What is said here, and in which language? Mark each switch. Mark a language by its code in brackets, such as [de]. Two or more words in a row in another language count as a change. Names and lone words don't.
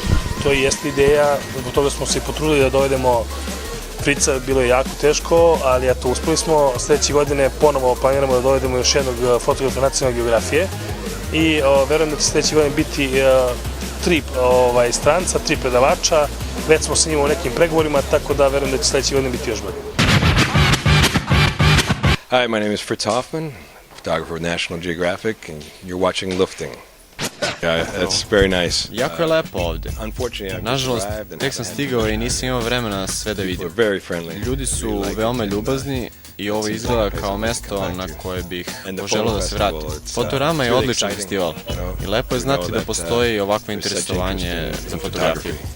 [sr] To i jeste ideja, zbog toga smo se potrudili da dovedemo Frica, bilo je jako teško, ali eto, uspeli smo. Sledeće godine ponovo planiramo da dovedemo još jednog fotografa nacionalne geografije i verujem da će sledeće godine biti 3 stranca, 3 predavača. Već smo sa njima u nekim pregovorima, tako da verujem da će sledeće godine biti još bolje. [en] Hi, my name is Fritz Hoffman, photographer with National Geographic, and you're watching Lufting. Yeah, that's very nice. [sr] Jako je lepo ovde. Nažalost, tek sam stigao i nisam imao vremena sve da vidim. Ljudi su veoma ljubazni i ovo izgleda kao mesto na koje bih poželao da se vratim. Fotorama je odličan festival i lepo je znati da postoji ovakvo interesovanje za fotografiju.